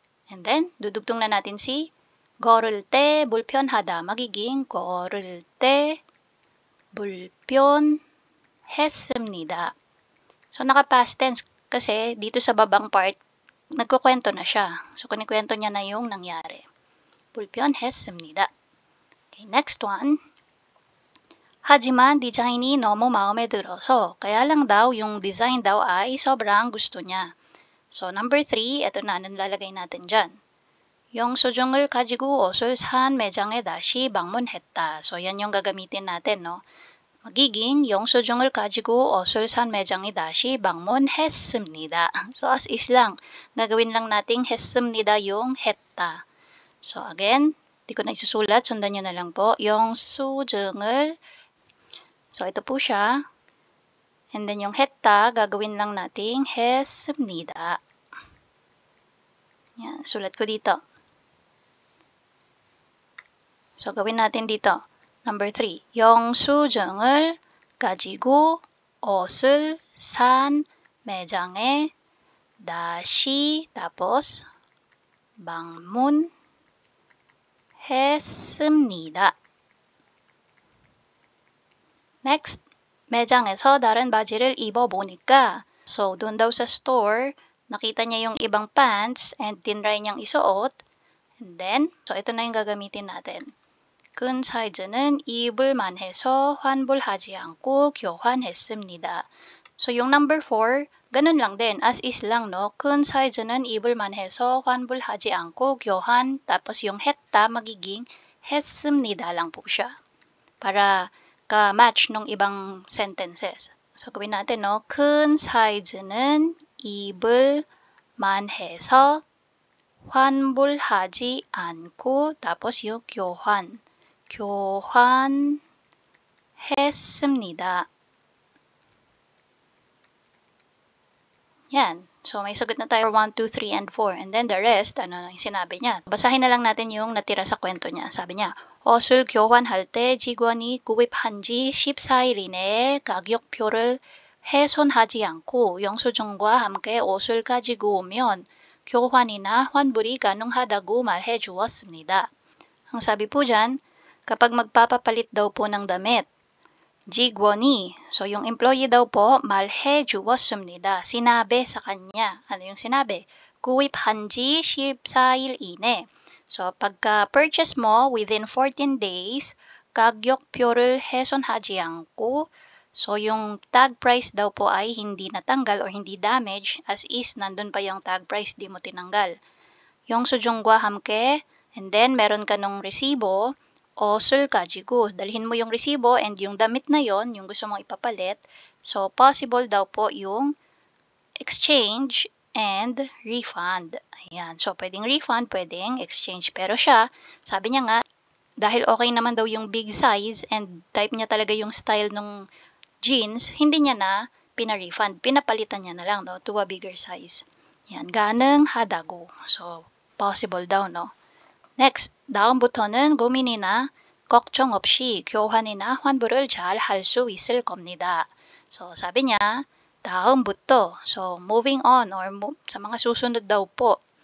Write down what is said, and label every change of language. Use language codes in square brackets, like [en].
[tl] And then, dudugtong na natin si [ko] 걸을 때 불편하다. magiging 걸을 때 불편했습니다. [tl] So, naka-past tense kasi dito sa babang part, nagkukwento na siya. So, kunikwento niya na yung nangyari. 불편했습니다. Okay, next one. [ko] 하지만 디자인이 너무 마음에 들어서 [tl] kaya lang daw yung design daw ay sobrang gusto niya. So, number 3, ito na, anong lalagay natin dyan? [ko] 영수증을 가지고 옷을 산 매장에 다시 방문했다. [tl] So, yan yung gagamitin natin, no? [ko] magiging 영수증을 가지고 옷을 산 매장에 다시 방문했습니다. [en] So, as is lang. [tl] Gagawin lang nating 했습니다 yung 했다. So, again, di ko na isusulat. Sundan nyo na lang po. 영수증을. So, ito po siya. And then, yung 했다, gagawin lang nating 했습니다. Yan, sulat ko dito. So, gawin natin dito. Number 3. [ko] 영수증을 가지고 옷을 산 매장에 다시 tapos 방문했습니다. [tl] Next, [ko] 매장에서 다른 바지를 입어보니까 [tl] so doon daw sa store nakita niya yung ibang pants and tinry niyang isuot and then so ito na yung gagamitin natin. [ko] 큰 사이즈는 입을만 해서 환불하지 않고 교환했습니다. [tl] So, yung number 4, ganun lang din. As is lang, no? [ko] 큰 사이즈는 입을만 해서 환불하지 않고 교환. [tl] tapos yung 했다, magiging 했습니다 lang po siya. Para ka-match nung ibang sentences. So, gawin natin, no? [ko] 큰 사이즈는 입을만 해서 환불하지 않고 [tl] tapos yung [ko] 교환했습니다. [tl] Yan. So, may sagot na tayo 1, 2, 3, and 4. And then the rest, ano na yung sinabi niya. Basahin na lang natin yung natira sa kwento niya. [ko] Sabi niya, 옷을 교환할 때 직원이 구입한 지 14일 이내에 가격표를 훼손하지 않고 영수증과 함께 옷을 가지고 오면 교환이나 환불이 가능하다고 말해 주었습니다. [tl] Ang sabi po dyan, kapag magpapapalit daw po ng damit, 직원이, so yung employee daw po, [ko] 말해 주었습니다. [tl] Sinabi sa kanya. Ano yung sinabi? [ko] 구입한 지 14일 이내. [tl] So, pagka-purchase mo within 14 days, [ko] 가격표를 훼손하지 않고, [tl] so yung tag price daw po ay hindi natanggal or hindi damage, as is, nandun pa yung tag price, di mo tinanggal. [ko] 영수증과 함께, [tl] and then meron ka nung resibo, [ko] 옷을 가지고, [tl] dalhin mo yung resibo and yung damit na yon, yung gusto mong ipapalit. So, possible daw po yung exchange and refund. Ayan. So, pwedeng refund, pwedeng exchange. Pero siya, sabi niya nga, dahil okay naman daw yung big size and type niya talaga yung style ng jeans, hindi niya na pina-refund. Pinapalitan niya na lang, no, to a bigger size. Yan. 가능하다고. So, possible daw, no? [ko] Next, 다음부터는 고민이나 걱정 없이 교환이나 환불을 잘 할 수 있을 겁니다. [tl] So, sabi niya, 다음부터, so moving on or sa mga susunod daw po.